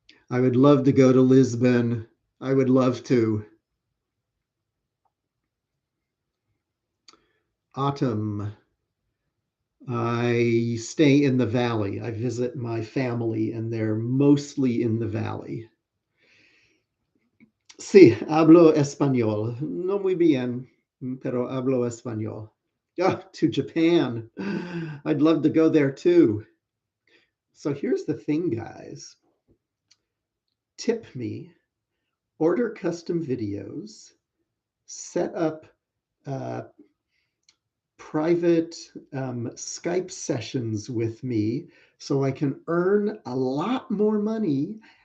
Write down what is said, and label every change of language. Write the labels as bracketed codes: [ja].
[en] I would love to go to Lisbon. I would love to. Autumn. I stay in the valley. I visit my family, and they're mostly in the valley. [es] Sí, hablo español. No muy bien, pero hablo español. [en] Yeah, to Japan. I'd love to go there too. So here's the thing, guys. Tip me, order custom videos, set up private Skype sessions with me so I can earn a lot more money.